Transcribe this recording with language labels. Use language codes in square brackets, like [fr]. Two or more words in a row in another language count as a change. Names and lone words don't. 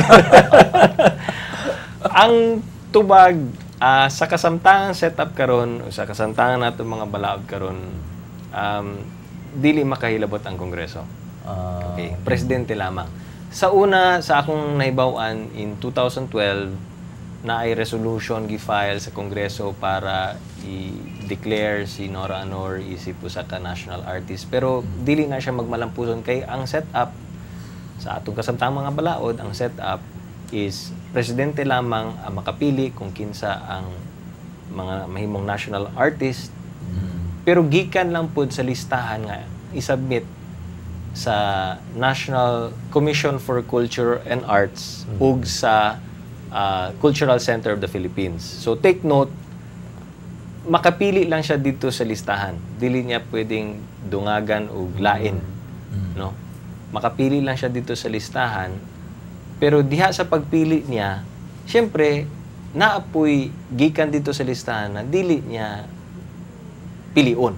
[ceb] Ang tubag sa kasamtangan setup karon, sa kasamtangan nato mga balaod karon, dili makahilabot ang Kongreso. Okay, presidente lamang. Sa una, sa akong nahibaw-an in 2012, na ay resolution gi-file sa Kongreso para i-declare si Nora Aunor isip usa ka [en] national artist. [ceb] Pero dili na siya magmalampuson kay ang setup sa atong kasamtang mga balaod, ang setup is presidente lamang ang makapili kung kinsa ang mga mahimong [en] national artist. [ceb] Pero gikan lang pud sa listahan nga isubmit sa National Commission for Culture and Arts ug sa Cultural Center of the Philippines. [en] So take note, [ceb] makapili lang siya dito sa listahan. Dili niya pwedeng dungagan o lain, no? Makapili lang siya dito sa listahan. Pero diha sa pagpili niya, syempre naapoy gikan dito sa listahan na dili niya pilion.